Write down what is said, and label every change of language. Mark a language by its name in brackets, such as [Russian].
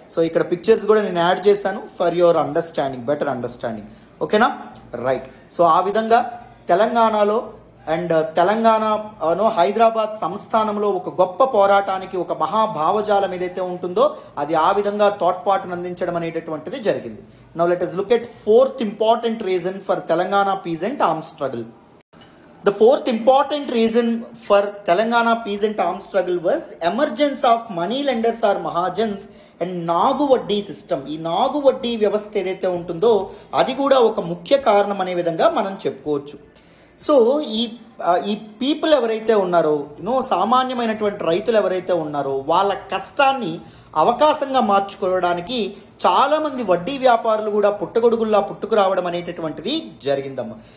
[Telugu] So ఇక్కడ pictures కూడా నేను యాడ్ చేశాను [English] For your understanding, better understanding. [Telugu] ఓకేనా? రైట్. సో ఆ విధంగా తెలంగాణలో అండ్ తెలంగాణలో హైదరాబాద్ సంస్థానంలో ఒక గొప్ప పోరాటానికి, ఒక మహాభావజాలం ఏదైతే ఉంటుందో అది ఆ విధంగా తోడ్పాటును అందించడం అనేటటువంటిది జరిగింది. [English] Now let us look at fourth important reason for Telangana peasant armed struggle. The fourth important reason for Telangana peasant armed struggle was emergence of money lenders or mahajans and నాగు వడ్డీ system. [Telugu] ఈ నాగు వడ్డీ వ్యవస్థ ఏదైతే ఉంటుందో అది కూడా ఒక ముఖ్య కారణం అనే విధంగా మనం చెప్పుకోవచ్చు. సో ఈ పీపుల్ ఎవరైతే ఉన్నారో, సామాన్యమైనటువంటి రైతులు ఎవరైతే ఉన్నారో వాళ్ళ కష్టాన్ని అవకాశంగా మార్చుకోవడానికి చాలామంది వడ్డీ వ్యాపారులు కూడా పుట్టగొడుగుల్లా పుట్టుకురావడం అనేటటువంటిది జరిగిందమ్మా.